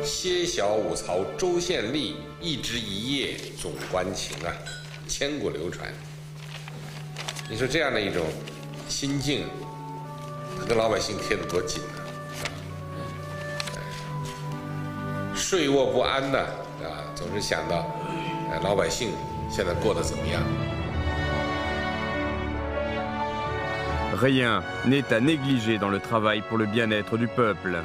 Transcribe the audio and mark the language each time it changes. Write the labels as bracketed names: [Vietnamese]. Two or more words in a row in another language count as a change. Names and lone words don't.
[Chinese] 歇小五曹州县吏，一枝一叶总关情啊，千古流传。” 你说这样的一种心境，他跟老百姓贴得多紧啊！睡卧不安呢，总是想到，老百姓现在过得怎么样。 [French] Rien n'est à négliger dans le travail pour le bien-être du peuple.